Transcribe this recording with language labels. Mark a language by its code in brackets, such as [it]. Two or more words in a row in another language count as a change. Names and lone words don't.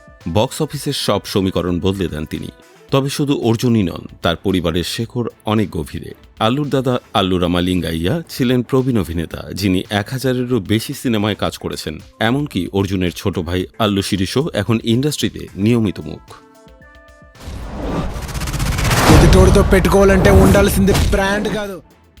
[bn] বক্স অফিসের সব সমীকরণ বদলে দেন তিনি। তবে শুধু অর্জুনই নন, তার পরিবারের শেকড় অনেক গভীরে। আল্লুর দাদা আল্লু রামালিঙ্গাইয়া ছিলেন প্রবীণ অভিনেতা, যিনি ১০০০-এরও বেশি সিনেমায় কাজ করেছেন। এমনকি অর্জুনের ছোট ভাই আল্লু শিরিষও এখন ইন্ডাস্ট্রিতে నియమిత মুখ। [te] ఇది తోడుతో పెట్టుకోవాలంటే ఉండాల్సింది బ్రాండ్ కాదు.